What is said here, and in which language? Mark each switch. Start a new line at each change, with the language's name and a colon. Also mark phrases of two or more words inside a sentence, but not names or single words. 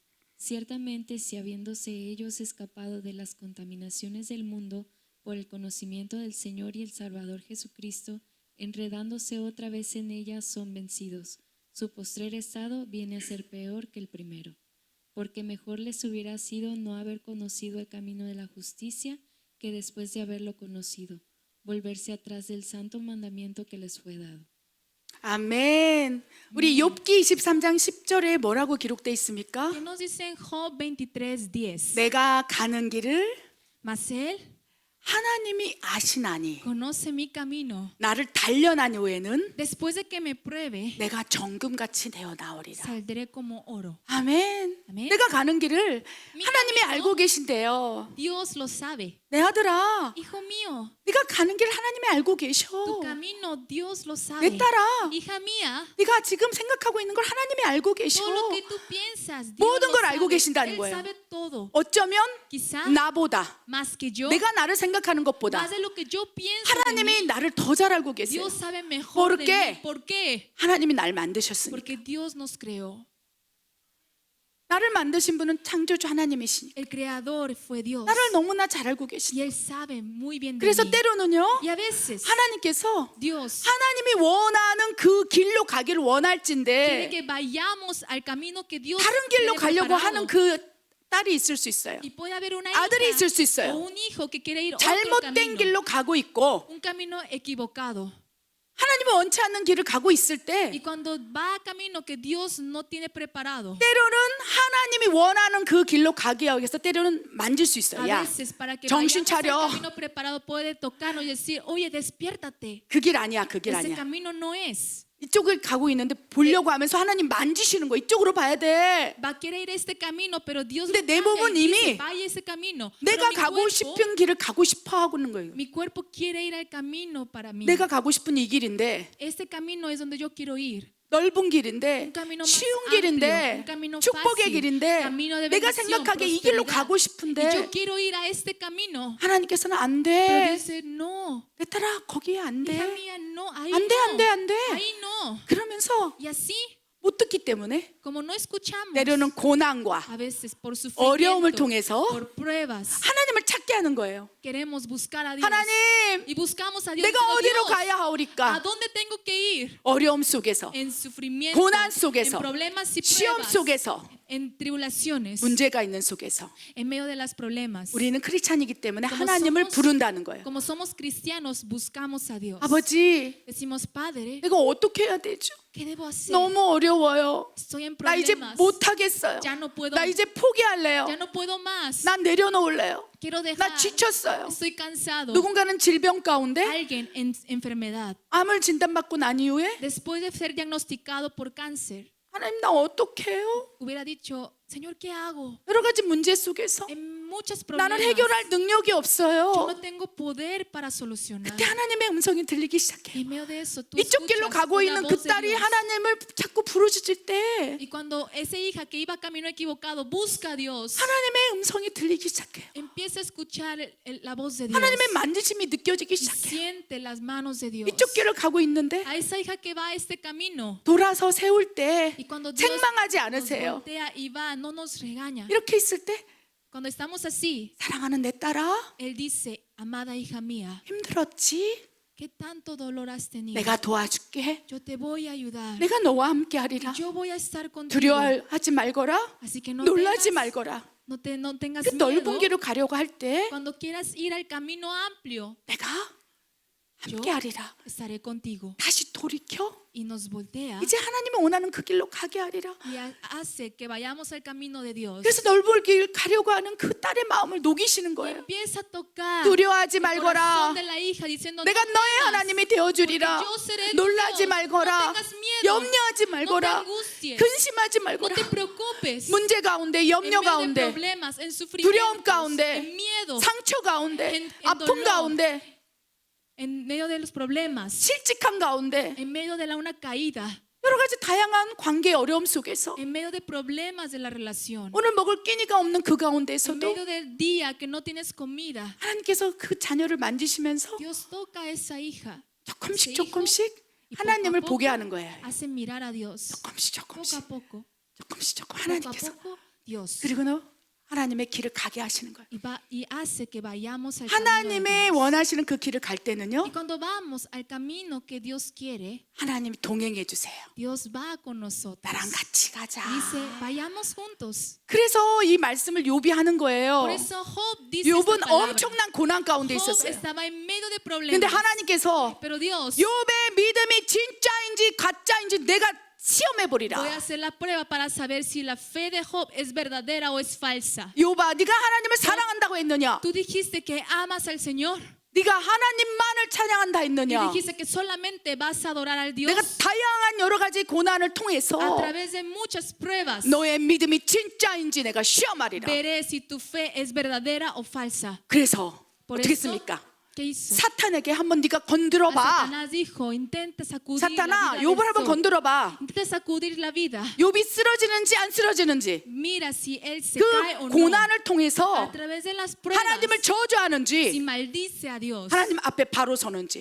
Spanish: Ciertamente, si habiéndose ellos escapado de las contaminaciones del mundo por el conocimiento del Señor y el Salvador Jesucristo, enredándose otra vez en ellas, son vencidos. Su postrer estado viene a ser peor que el primero. Porque mejor les hubiera sido no haber conocido el camino de la justicia que después de haberlo conocido, volverse atrás del santo mandamiento que les fue dado.
Korean: 아멘. 우리 욥기 23장 10절에 뭐라고 기록되어 있습니까?
Spanish: ¿Qué nos dice en Job 23:10?
Korean: 내가 가는 길을
Spanish: Mas él
Korean: 하나님이 아시나니
Spanish: conoce mi camino.
Korean: 나를 단련한 후에는
Spanish: Después de que me pruebe,
Korean: 내가 정금같이 되어 나오리라.
Spanish: saldré como oro.
Korean: 아멘. 아멘. 내가 가는 길을 하나님이
Spanish: camino.
Korean: 알고 계신대요.
Spanish: Dios lo sabe.
Korean: 내 아들아,
Spanish: Hijo mío,
Korean: 네가 가는 길 하나님이 알고 계셔.
Spanish: tu camino Dios lo sabe.
Korean: 내 딸아,
Spanish: Hija mía,
Korean: 네가 지금 생각하고 있는 걸 하나님이 알고 계셔.
Spanish: todo lo que tú piensas, Dios
Korean: 모든
Spanish: lo
Korean: 걸 알고
Spanish: sabe.
Korean: 계신다는
Spanish: Él
Korean: 거예요.
Spanish: sabe todo.
Korean: 어쩌면
Spanish: Quizá
Korean: 나보다,
Spanish: más que yo,
Korean: 내가 나를 생각하는 것보다
Spanish: más de lo que yo pienso de
Korean: 하나님이
Spanish: mí,
Korean: 나를 더 잘 알고 계세요.
Spanish: Dios sabe mejor ¿Por de qué? mí. ¿Por qué?
Korean: 하나님이 날 만드셨으니까.
Spanish: Porque Dios nos creó.
Korean: 나를 만드신 분은 창조주 하나님이시니까.
Spanish: El creador fue Dios.
Korean: 나를 너무나 잘 알고 계시니까.
Spanish: Y Él sabe muy bien de
Korean: 그래서
Spanish: mí.
Korean: 때로는요,
Spanish: Y a veces
Korean: 하나님께서
Spanish: Dios
Korean: 하나님이 원하는 그 길로 가기를
Spanish: quiere
Korean: 원할진데
Spanish: que vayamos al camino que Dios
Korean: 다른 길로
Spanish: tiene
Korean: 가려고
Spanish: preparado.
Korean: 하는 그 딸이 있을 수 있어요.
Spanish: Y puede haber una
Korean: 아들이
Spanish: hija
Korean: 있을 수 있어요.
Spanish: o un hijo que quiere ir otro
Korean: 잘못된
Spanish: camino,
Korean: 길로 가고 있고
Spanish: un camino equivocado.
Korean: 하나님이 원치 않는 길을 가고 있을 때
Spanish: Y cuando va a camino que Dios no tiene preparado,
Korean: 때로는 하나님이 원하는 그 길로 가기 위해서 때로는 만질 수 있어요.
Spanish: a
Korean: 야,
Spanish: veces para que
Korean: 정신
Spanish: vayamos al
Korean: 차려.
Spanish: camino preparado puede tocarnos y decir, oye, despiértate.
Korean: 그 길 아니야, 그 길
Spanish: Ese
Korean: 아니야.
Spanish: camino no es.
Korean: 이쪽을 가고 있는데 보려고 하면서 하나님 만지시는 거 이쪽으로 봐야 돼.
Spanish: Va a querer ir este camino, pero Dios
Korean: 근데
Spanish: lo
Korean: 내
Spanish: cambia
Korean: 몸은
Spanish: y dice,
Korean: 이미
Spanish: vaya ese camino.
Korean: 내가
Spanish: Pero mi
Korean: 가고
Spanish: cuerpo,
Korean: 싶은 길을 가고 싶어 하고 있는 거예요.
Spanish: mi cuerpo quiere ir al camino para mí.
Korean: 내가 가고 싶은 이 길인데
Spanish: Este camino es donde yo quiero ir.
Korean: 넓은 길인데
Spanish: Un camino más
Korean: 쉬운
Spanish: amplio,
Korean: 길인데
Spanish: un camino
Korean: 축복의
Spanish: fácil,
Korean: 길인데
Spanish: camino de
Korean: 내가
Spanish: bendición,
Korean: 생각하기에 이 길로
Spanish: prosperidad.
Korean: 가고
Spanish: Y
Korean: 싶은데
Spanish: yo quiero ir a este camino.
Korean: 하나님께서는 안
Spanish: Pero
Korean: 돼.
Spanish: dice, no,
Korean: 내 딸아 거기에 안
Spanish: hija
Korean: 돼.
Spanish: mía, no, ahí
Korean: 안 돼,
Spanish: no.
Korean: 안 돼, 안 돼.
Spanish: Ahí no.
Korean: 그러면서
Spanish: Y así
Korean: 못 듣기 때문에
Spanish: Como no escuchamos,
Korean: 때로는 고난과
Spanish: a veces por
Korean: 어려움을
Spanish: sufrimiento,
Korean: 통해서
Spanish: por pruebas,
Korean: 하나님을 찾게 하는 거예요.
Spanish: queremos buscar a Dios.
Korean: 하나님,
Spanish: Y buscamos a Dios.
Korean: 내가
Spanish: diciendo,
Korean: 어디로
Spanish: Dios,
Korean: 가야
Spanish: ¿a
Korean: 하오리까?
Spanish: dónde tengo que ir?
Korean: 어려움 속에서,
Spanish: En sufrimiento,
Korean: 고난 속에서,
Spanish: en problemas y
Korean: 시험
Spanish: pruebas,
Korean: 속에서,
Spanish: en tribulaciones,
Korean: 문제가 있는 속에서
Spanish: en medio de las problemas.
Korean: 우리는 크리스찬이기 때문에
Spanish: Como
Korean: 하나님을
Spanish: somos-
Korean: 부른다는 거예요.
Spanish: Como somos cristianos, buscamos a Dios.
Korean: 아버지,
Spanish: Decimos, Padre,
Korean: 내가 어떻게 해야 되죠?
Spanish: ¿qué debo hacer?
Korean: 너무 어려워요.
Spanish: Estoy en
Korean: 나 이제
Spanish: problemas.
Korean: 못하겠어요.
Spanish: Ya no puedo,
Korean: 나 이제 포기할래요.
Spanish: ya no puedo más.
Korean: 난 내려놓을래요.
Spanish: Quiero dejar.
Korean: 나 지쳤어요.
Spanish: Estoy cansado.
Korean: 누군가는 질병 가운데
Spanish: Alguien en enfermedad,
Korean: 암을 진단받고 난 이후에
Spanish: después de ser diagnosticado por cáncer,
Korean: 하나님 나 어떻게 해요?
Spanish: hubiera dicho, Señor, ¿qué hago?
Korean: 여러 가지 문제 속에서
Spanish: En muchos
Korean: 나는
Spanish: problemas,
Korean: 해결할 능력이
Spanish: yo
Korean: 없어요.
Spanish: no tengo poder para solucionar.
Korean: 그때 하나님의 음성이 들리기 시작해요.
Spanish: En medio de eso, tú
Korean: 이쪽 길로
Spanish: escuchas
Korean: 가고
Spanish: una
Korean: 있는
Spanish: voz
Korean: 그
Spanish: de
Korean: 딸이
Spanish: Dios.
Korean: 하나님을 자꾸 부르짖을 때
Spanish: Y cuando esa hija que iba camino equivocado busca a Dios,
Korean: 하나님의 음성이 들리기 시작해요.
Spanish: empieza a escuchar la voz de Dios
Korean: 하나님의 만지심이 느껴지기
Spanish: y
Korean: 시작해요.
Spanish: siente las manos de Dios.
Korean: 이쪽 길을 가고 있는데
Spanish: A esa hija que va a este camino,
Korean: 돌아서 세울 때
Spanish: y cuando Dios
Korean: 책망하지
Spanish: nos
Korean: 않으세요.
Spanish: voltea y va, no nos regaña.
Korean: 이렇게 있을 때
Spanish: Cuando estamos así,
Korean: 사랑하는 내 딸아,
Spanish: Él dice, amada hija mía,
Korean: 힘들었지?
Spanish: ¿qué tanto dolor has tenido?
Korean: 내가 도와줄게.
Spanish: Yo te voy a ayudar.
Korean: 내가 너와 함께 하리라.
Spanish: Yo voy a estar contigo.
Korean: 두려워하지 말거라.
Spanish: Así que no
Korean: 놀라지
Spanish: tengas,
Korean: 말거라.
Spanish: no tengas
Korean: 그 넓은
Spanish: miedo.
Korean: 길을 가려고 할 때
Spanish: Cuando quieras ir al camino amplio,
Korean: 내가
Spanish: yo
Korean: 함께 하리라.
Spanish: estaré contigo.
Korean: 다시 돌이켜
Spanish: Y nos voltea
Korean: 이제 하나님이 원하는 그 길로 가게 하리라.
Spanish: y hace que vayamos al camino de Dios.
Korean: 그래서 넓은 길 가려고 하는 그 딸의 마음을 녹이시는
Spanish: Y
Korean: 거예요.
Spanish: empieza a tocar
Korean: 두려워하지
Spanish: el
Korean: 말거라.
Spanish: corazón de la hija diciendo,
Korean: 내가
Spanish: no
Korean: 너의
Spanish: temas,
Korean: 하나님이 되어주리라.
Spanish: porque yo seré tu
Korean: 놀라지
Spanish: Dios.
Korean: 말거라.
Spanish: No tengas miedo.
Korean: 염려하지
Spanish: No te
Korean: 말거라.
Spanish: angusties.
Korean: 근심하지
Spanish: No
Korean: 말거라.
Spanish: te preocupes.
Korean: 문제 가운데,
Spanish: En
Korean: 염려
Spanish: medio de
Korean: 가운데,
Spanish: problemas, en
Korean: 두려움
Spanish: sufrimientos,
Korean: 가운데,
Spanish: en miedo,
Korean: 상처 가운데,
Spanish: en
Korean: 아픔
Spanish: dolor.
Korean: 가운데,
Spanish: en medio de los problemas,
Korean: 실직한 가운데,
Spanish: en medio de una caída,
Korean: 여러 가지 다양한 관계의 어려움 속에서
Spanish: en medio de problemas de la relación,
Korean: 오늘 먹을 끼니가 없는 그
Spanish: en
Korean: 가운데에서도
Spanish: medio del día que no tienes comida,
Korean: 하나님께서 그 자녀를 만지시면서
Spanish: Dios toca a esa hija,
Korean: 조금씩
Spanish: ese hijo,
Korean: 조금씩
Spanish: y poco a
Korean: 하나님을
Spanish: poco
Korean: 보게 하는 거예요.
Spanish: hace mirar a Dios.
Korean: 조금씩
Spanish: Poco
Korean: 조금씩
Spanish: a poco,
Korean: 조금씩 조금
Spanish: poco a
Korean: 하나님께서
Spanish: poco, Dios.
Korean: 그리고 하나님의 길을 가게 하시는 거예요.
Spanish: Y hace que vayamos al camino de
Korean: 하나님의
Spanish: Dios.
Korean: 원하시는 그 길을 갈 때는요,
Spanish: Y cuando vamos al camino que Dios quiere,
Korean: 하나님이 동행해 주세요.
Spanish: Dios va con nosotros.
Korean: 나랑 같이 가자.
Spanish: Dice, vayamos juntos.
Korean: 그래서 이 말씀을 욥이 하는 거예요.
Spanish: Por eso Job dice esta
Korean: 욥은
Spanish: palabra.
Korean: 엄청난 고난 가운데
Spanish: Job
Korean: 있었어요.
Spanish: estaba en medio de
Korean: 근데
Spanish: problemas.
Korean: 하나님께서
Spanish: Pero Dios,
Korean: 욥의 믿음이 진짜인지 가짜인지 내가 시험해 보리라.
Spanish: voy a hacer la prueba para saber si la fe de Job es verdadera o es falsa.
Korean: 욥아, 네가 하나님을 사랑한다고 했느냐?
Spanish: Tú dijiste que amas al Señor
Korean: 네가 하나님만을 찬양한다
Spanish: y
Korean: 했느냐?
Spanish: dijiste que solamente vas a adorar al Dios
Korean: 내가 다양한 여러 가지 고난을 통해서
Spanish: a través de muchas pruebas.
Korean: 너의 믿음이 진짜인지 내가 시험하리라.
Spanish: Veré si tu fe es verdadera o falsa.
Korean: 그래서
Spanish: Por
Korean: 어떻게
Spanish: eso,
Korean: 했습니까?
Spanish: ¿qué hizo?
Korean: 사탄에게 한번 네가 건드려 봐.
Spanish: Satanás dijo, intenta sacudir la
Korean: 사탄아,
Spanish: vida
Korean: 욥을
Spanish: de
Korean: 한번
Spanish: Job.
Korean: 건드려 봐.
Spanish: Intenta sacudir la vida.
Korean: 욥이 쓰러지는지 안 쓰러지는지,
Spanish: Mira si él se cae o
Korean: 그
Spanish: no.
Korean: 고난을
Spanish: A
Korean: 통해서
Spanish: través de las pruebas,
Korean: 하나님을
Spanish: si
Korean: 저주하는지,
Spanish: maldice a Dios
Korean: 하나님 앞에 바로 서는지.